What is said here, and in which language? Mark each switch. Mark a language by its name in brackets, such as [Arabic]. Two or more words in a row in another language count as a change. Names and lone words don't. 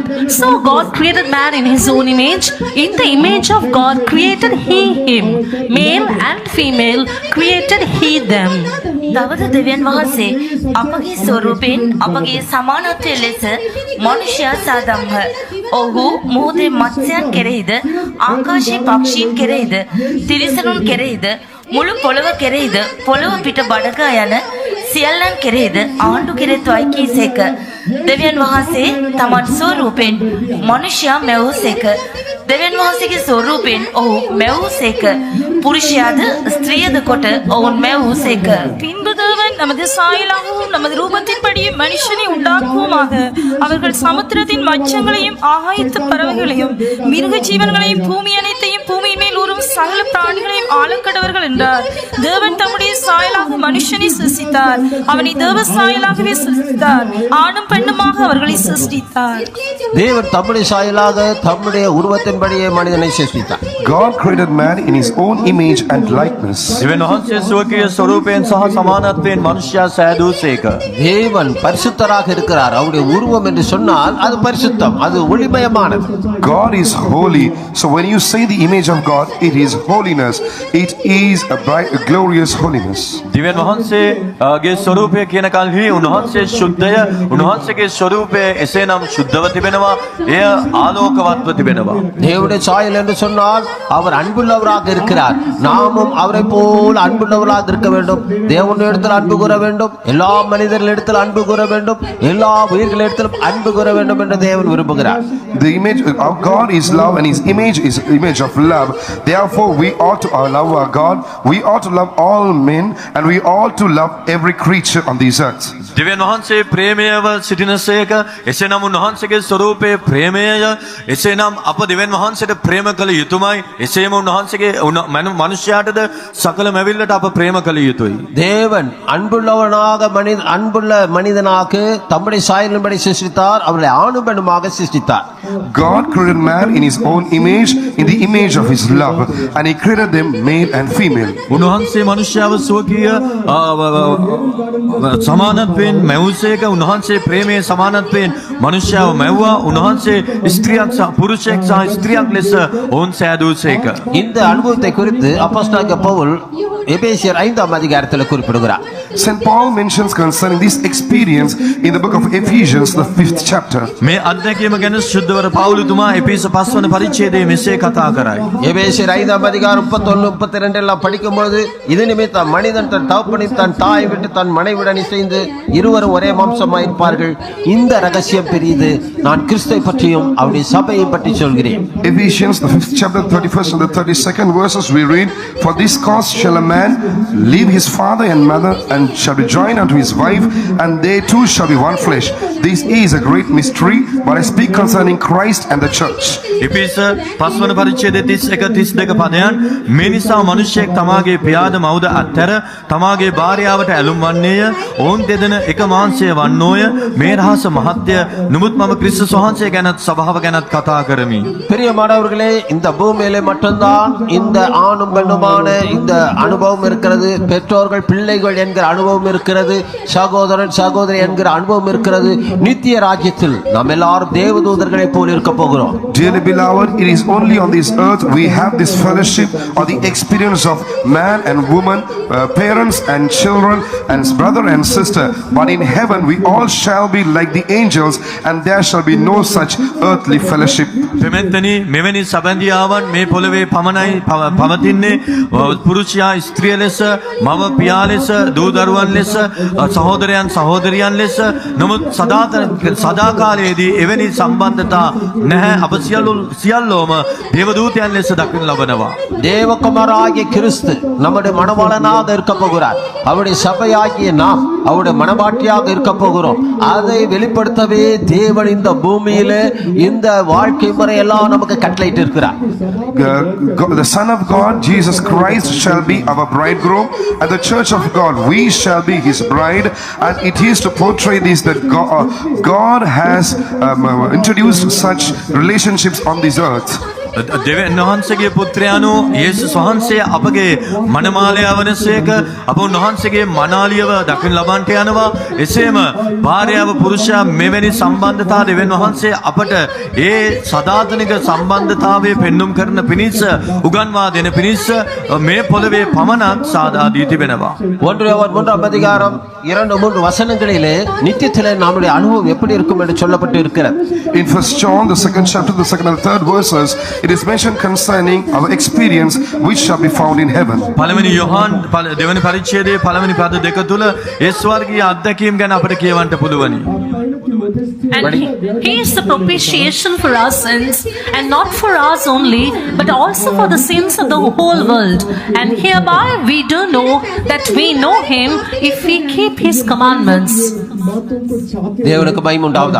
[English] So God created man in his own image. In the image of God created he him. Male and female created he them. [Sinhala] තවද දෙවියන් වහන්සේ අපගේ ස්වරූපයෙන් අපගේ සමානත්වය ලෙස මනුෂ්‍යයා සාදම්හ. ඔහු මුහුදේ මත්ස්‍යයන් කෙරෙහිද ආකාශයේ පක්ෂීන් කෙරෙහිද තිරිසනුන් කෙරෙහිද මුළු පොළව කෙරෙහිද පොළව පිට බඩගා යන සියල්ලන් කෙරෙහිද ආණ්ඩු කෙරෙත්වයි කීසේක. දෙවියන් වහන්සේ තමන් ස්වරූපයෙන් මනුෂ්‍යයා මැවූසේක. දෙවියන් වහන්සේගේ ස්වරූපයෙන් ඔහු මැවූසේක. පුරුෂයාද ස්ත්‍රියද කොට ඔවුන් මැවූසේක. [Tamil] பின்பு தேவன் நமது சாயலாகவும் நமது ரூபத்தின்படியே மனுஷனை உண்டாக்குவோமாக. அவர்கள் சமுத்திரத்தின் மச்சங்களையும் ஆகாயத்து பறவைகளையும் மிருக ஜீவன்களையும் பூமி அனைத்தையும் பூமியின் மேல் ஊறும் சகல பிராணிகளையும் ஆளக்கடவர்கள் என்றார். தேவன் தம்முடைய சாயலாக மனுஷனை சிருஷ்டித்தார். அவனை தேவ சாயலாகவே சிருஷ்டித்தார். ஆணும் பெண்ணுமாக அவர்களை சிருஷ்டித்தார். தேவன் தம்முடைய சாயலாக தம்முடைய உருவத்தின்படியே மனிதனை சிருஷ்டித்தார். [English] God created man in his own image and likeness. [Sinhala] දෙවියන් වහන්සේ ස්වකීය ස්වරූපයෙන් සහ සමානත්වයෙන් මනුෂ්‍යයා සෑදූසේක. [Tamil] தேவன் பரிசுத்தராக இருக்கிறார். அவருடைய உருவம் என்று சொன்னால் அது பரிசுத்தம், அது ஒளிமயமானது. [English] God is holy. So when you say the image of God, it is holiness. It is a bright, a glorious holiness. [Sinhala] දෙවියන් වහන්සේගේ ස්වරූපය කියන කල්හි උන්වහන්සේ ශුද්ධය, උන්වහන්සේගේ ස්වරූපය එසේනම් ශුද්ධව තිබෙනවා, එය ආලෝකවත්ව තිබෙනවා. [Tamil] தேவனுடைய சாயல் என்று சொன்னால் அவர் அன்புள்ளவராக இருக்கிறார். நாமும் அவரை போல் அன்புள்ளவராக இருக்க வேண்டும். தேவனிடத்தில் அன்பு கூற வேண்டும், எல்லா மனிதர்களிடத்தில் அன்பு கூற வேண்டும், எல்லா உயிர்களிடத்திலும் அன்பு கூற வேண்டும் என்று தேவன் விரும்புகிறார். [English] The image of God is love, and his image is image of love. Therefore we ought to love our God. We ought to love all men, and we ought to love every creature on this earth. [Sinhala] දෙවියන් වහන්සේ ප්‍රේමයව සිටිනසේක. එසේනම් උන්වහන්සේගේ ස්වරූපයේ ප්‍රේමයය. එසේනම් අප දෙවියන් වහන්සේට ප්‍රේම කළ යුතුමයි. එසේම උන්වහන්සේගේ මනුෂ්‍යයාටද සකල මැවිල්ලට අප ප්‍රේම කළ යුතුයි. [Tamil] தேவன் அன்புள்ள மனிதனாக தம்முடைய சாயலின்படி சிருஷ்டித்தார். அவர்களை ஆணும் பெண்ணுமாக சிருஷ்டித்தார். [English] God created man in his own image, in the image of his love, and he created them male and female. [Sinhala] උන්වහන්සේ මනුෂ්‍යයාව ස්වකීය සමානත්වයෙන් මැවුසේක. උන්වහන්සේ ප්‍රේමයේ සමානත්වයෙන් මනුෂ්‍යයාව මැව්වා. උන්වහන්සේ ස්ත්‍රියක් සහ පුරුෂයෙක් සහ ස්ත්‍රියක් ලෙස ඔවුන් සෑදූසේක. [Tamil] இந்த அனுபவத்தை குறித்து அப்போஸ்தலனாகிய பவுல் எபேசியர் 5ஆம் அதிகாரத்தில் குறிப்பிடுகிறார். [English] St. Paul mentions concerning this experience in the book of Ephesians, the 5th chapter. [Sinhala] මේ අත්දැකීම ගැන ශුද්ධවර පවුලුතුමා එපිස 5 වන පරිච්ඡේදයේ මෙසේ කතා කරයි. [Tamil] எபேசியர் 5ஆம் அதிகாரம் 31 32 எல்லாம் படிக்கும் பொழுது இது நிமித்தம் மனிதன் தன் தகப்பனையும் தன் தாயை விட்டு தன் மனைவியுடன் இசைந்து இருவரும் ஒரே மாம்சமாயிருப்பார்கள். இந்த ரகசியம் பெரியது. நான் கிறிஸ்துவை பற்றியும் அவருடைய சபையை பற்றி சொல்கிறேன். [English] Ephesians, the 5th chapter, 31st and the 32nd verses we read, "For this cause shall a man leave his father and mother, and shall be joined unto his wife, and they two shall be one flesh. This is a great mystery, but I speak concerning Christ and the church." [Sinhala] එපිස 5 වන පරිච්ඡේදයේ 31 32 පදයන් මේ නිසා මනුෂ්‍යයෙක් තමාගේ පියාද මව්ද අත්හැර තමාගේ භාර්යාවට ඇලුම් වන්නේය. ඔවුන් දෙදෙන එක මාංශය වන්නෝය. මේ රහස මහත්ය. නමුත් මම ක්‍රිස්තුස් වහන්සේ ගැනත් සභාව ගැනත් කතා කරමි. [Tamil] பிரியமானவர்களே, இந்த பூமியிலே மட்டும்தான் இந்த ஆணும் பெண்ணுமான இந்த அனுபவம் இருக்கிறது. பெற்றோர்கள் பிள்ளைகள் என்கிற அனுபவம் இருக்கிறது. சகோதரன் சகோதரி என்கிற அனுபவம் இருக்கிறது. நித்திய ராஜ்யத்தில் நாம் எல்லாரும் தேவதூதர்களைப் போல் இருக்க போகிறோம். [English] Dearly beloved, it is only on this earth we have this fellowship or the experience of man and woman, parents and children, and brother and sister. But in heaven we all shall be like the angels, and there shall be no such earthly fellowship. [Sinhala] පෙමෙන්තනි මෙවැනි සබඳියාවන් මේ පොළවේ පමණයි පවතින්නේ. පුරුෂයා ස්ත්‍රිය ලෙස, මව පියා ලෙස, දූ දරුවන් ලෙස, සහෝදරයන් සහෝදරියන් ලෙස. නමුත් සදාකාලයේදී එවැනි සම්බන්ධතා නැහැ. අප සියල්ලෝම දේවදූතයන් ලෙස දක්වනු ලබනවා. [Tamil] தேவகுமாராகிய கிறிஸ்து நம்முடைய மணவாளனாக இருக்க போகிறார். அவருடைய சபையாகிய நாம் அவருடைய மணவாட்டியாக இருக்க போகிறோம். அதை வெளிப்படுத்தவே தேவன் இந்த பூமியிலே இந்த வாழ்க்கை முறை எல்லாம் நமக்கு கட்டளையிட்டு இருக்கிறார். [English] The Son of God, Jesus Christ, shall be our bridegroom, and the church of God, we shall be his bride. And it is to portray this that God has introduced such relationships on this earth. [Sinhala] දෙවියන් වහන්සේගේ පුත්‍රයාණෝ යේසුස් වහන්සේ අපගේ මනමාලයා වනසේක අප උන්වහන්සේගේ මනාලියව දකින්න ලබන්නට යනවා. එසේම භාර්යාව පුරුෂයා මෙවැනි සම්බන්ධතා දෙවියන් වහන්සේ අපට ඒ සදාතනික සම්බන්ධතාවයේ පෙන්눔 කරන පිණිස උගන්වා දෙන පිණිස මේ පොළවේ පමණක් සාදා දී තිබෙනවා. [Tamil] 1 யோவான் 3ஆம் அதிகாரம் 2-3 வசனங்களிலே நித்தியத்திலே நம்முடைய அனுபவம் எப்படி இருக்கும் என்று சொல்லப்பட்டு இருக்கிறது. [English] In 1 John, the second chapter, the second and third verses, it is mentioned concerning our experience which shall be found in heaven. [Sinhala] පළවෙනි යොහන් දෙවැනි පරිච්ඡේදයේ පළවෙනි පද දෙක තුල ඒ ස්වර්ගීය අත්දැකීම් ගැන අපිට කියවන්න පුළුවනි. [English] And he is the propitiation for our sins, and not for ours only, but also for the sins of the whole world. And hereby we do know that we know him if we keep his commandments. [Tamil] தேவனுக்கு மகிமை உண்டாவதாக.